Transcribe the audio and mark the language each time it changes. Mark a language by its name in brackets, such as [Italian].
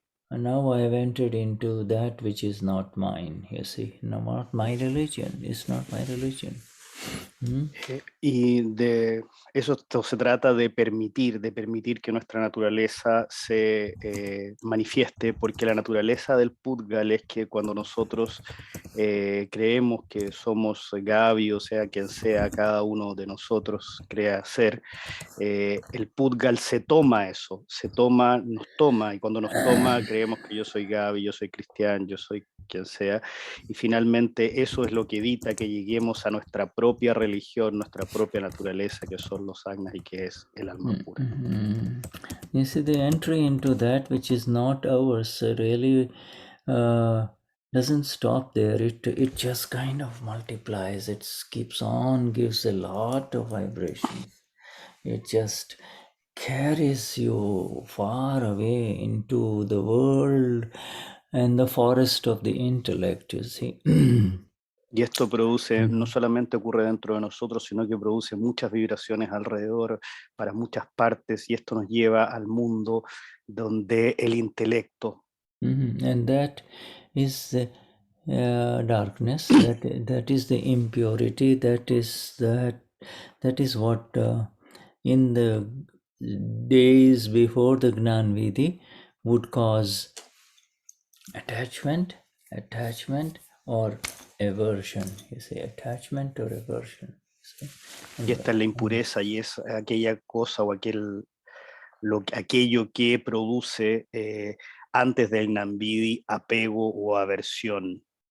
[English] Now I have entered into that which is not mine. You see, no, not my religion. It's not my religion. [Spanish] Y de eso se trata de permitir que nuestra naturaleza se manifieste, porque la naturaleza del Pudgal es que cuando nosotros creemos que somos Gaby, o sea, quien sea cada uno de nosotros crea ser, el Pudgal se toma eso, nos toma, y cuando nos toma creemos que yo soy Gaby, yo soy Cristian, yo soy quien sea, y finalmente eso es lo que evita que lleguemos a nuestra propia religión, nuestra propia naturaleza, que son los agnas y que es el alma pura. [English] You see, the entry into that which is not ours really doesn't stop there. It just kind of multiplies. It keeps on, gives a lot of vibrations. It just carries you far away into the world and the forest of the intellect, you see. [Spanish] Y esto produce, no solamente ocurre dentro de nosotros, sino que produce muchas vibraciones alrededor, para muchas partes, y esto nos lleva al mundo donde el intelecto. [English] And that is the darkness, that is the impurity, that is what in the days before the Gnan Vidhi would cause attachment or aversion. You say attachment or aversion. [Spanish] Y esta es la impureza, y es aquella cosa o aquello que produce antes del Gnan Vidhi apego o aversión.